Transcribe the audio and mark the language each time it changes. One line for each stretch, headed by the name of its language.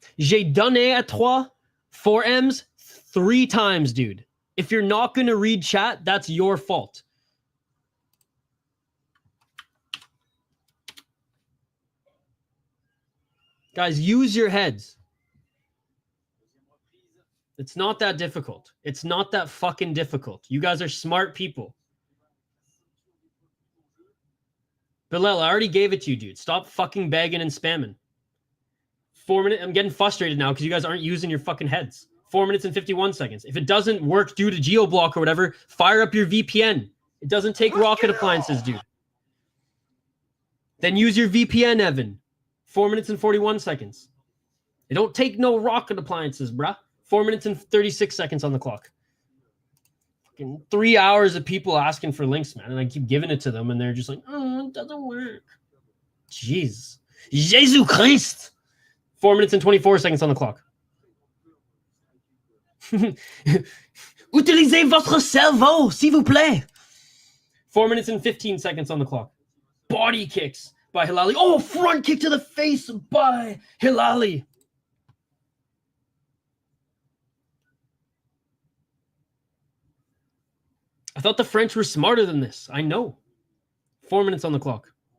French: J'ai donné à trois 4Ms
English: 3 times, dude. If you're not going to read chat, that's your fault. Guys, use your heads. It's not that difficult. It's not that fucking difficult. You guys are smart people. Bilal, I already gave it to you, dude. Stop fucking begging and spamming. 4 minutes. I'm getting frustrated now because you guys aren't using your fucking heads. 4 minutes and 51 seconds. If it doesn't work due to GeoBlock or whatever, fire up your VPN. It doesn't take rocket appliances, dude. Then use your VPN, Evan. 4 minutes and 41 seconds. It don't take no rocket appliances, bruh. 4 minutes and 36 seconds on the clock. Fucking 3 hours of people asking for links, man. And I keep giving it to them, and they're just like, oh, it doesn't work. Jeez. Jesus Christ. 4 minutes and 24 seconds on the clock.
French: Utilisez votre cerveau, s'il vous plaît.
English: 4 minutes and 15 seconds on the clock. Body kicks by Hlali. Oh, front kick to the face by Hlali. I thought the French were smarter than this. I know. 4 minutes on the clock.